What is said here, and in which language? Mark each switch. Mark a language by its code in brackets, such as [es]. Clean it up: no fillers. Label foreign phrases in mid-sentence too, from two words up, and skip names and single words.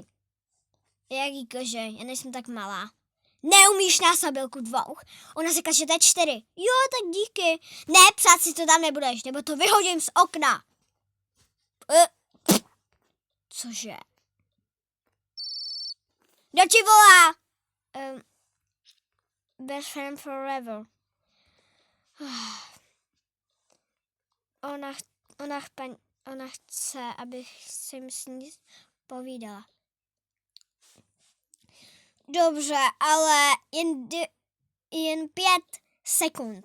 [cs] Jaký kože, já nejsem tak malá. Neumíš násobilku 2. Ona řekla, že to je 4. Jo, tak díky. Ne, psát si to tam nebudeš, nebo to vyhodím z okna. Cože? Kdo ti volá? [en] Best friend forever. [cs] Ona chce, abych si s ní povídala. Dobře, ale jen 5 sekund.